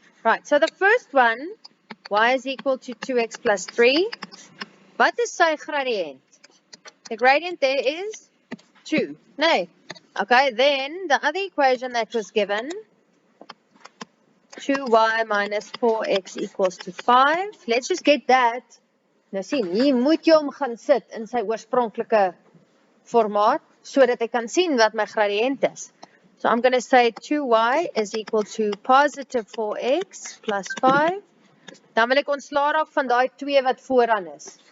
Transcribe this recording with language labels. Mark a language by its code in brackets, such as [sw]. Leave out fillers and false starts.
[en] Right, so the first one, y is equal to 2x plus 3. [af] Wat is sy gradient? [en] The gradient there is 2. No. Okay, then the other equation that was given, 2y minus 4x equals to 5. Let's just get that. [af] Nou sien, hier moet jy hom gaan sit in sy oorspronklike formaat, sodat ek kan sien wat my gradient is. [en] So I'm going to say 2y is equal to positive 4x plus 5. [af] Dan wil ek ontslaa raak van daai 2 wat vooraan is.